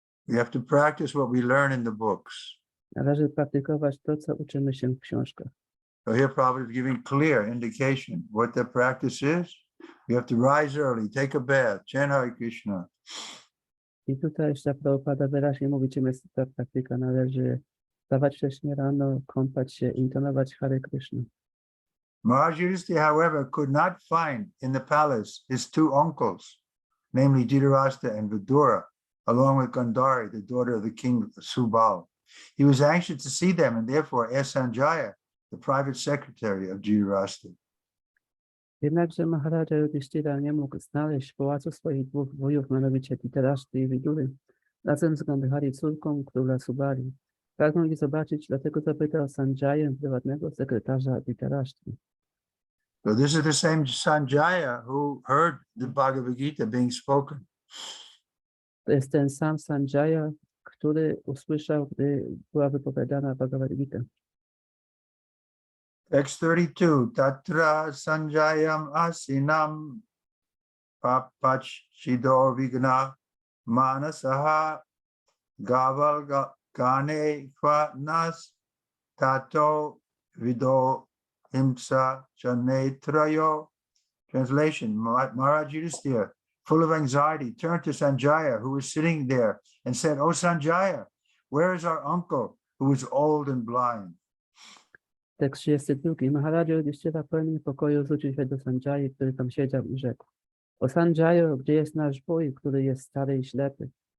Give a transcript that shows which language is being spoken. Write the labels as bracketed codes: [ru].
[en] We have to practice what we learn in the books. [pl] Należy praktykować to, co uczymy się w książkach. [en] So here Prabhupada is giving clear indication what the practice is. We have to rise early, take a bath, chant Hare Krishna. [pl] I tutaj jeszcze Prabhupada wyraźnie mówi, czym jest ta praktyka. Należy wstawać wcześnie rano, kąpać się, intonować Hare Krishna. [en] Maharaj Yudhishthira, however, could not find in the palace his two uncles, namely Dhritarashtra and Vidura, along with Gandhari, the daughter of the king Subal. He was anxious to see them and therefore asked Sanjaya, the private secretary of Dhritarashtra. [pl] Jednakże Maharaja Yudhishthira nie mógł znaleźć w pałacu swoich dwóch wujów, mianowicie Dhritarashtra i Vidury, razem z Gandhari, córką króla Subali. Pragnął ich zobaczyć, dlatego zapytał Sanjaję, prywatnego sekretarza Dhritarashtra. [en] So this is the same Sanjaya who heard the Bhagavad Gita being spoken. [pl] To jest ten sam Sanjaya, który usłyszał, gdy była wypowiadana Bhagavad Gita. [en] Text 32, [sa] Tatra Sanjayam Asinam Papachido Vigna Manasaha Gaval Gane Nas Tato Vido Himsa Chanetrayo. [en] Translation, Maharaj Yudhisthira, full of anxiety, turned to Sanjaya, who was sitting there, and said, "O Sanjaya, where is our uncle who is old and blind?" [pl] Tekst 32. Maharaj Yudhisthira pełny niepokoju zwrócił się do Sanjayi, który tam siedział i rzekł: O Sanjayo, gdzie jest nasz wuj, który jest stary i ślepy?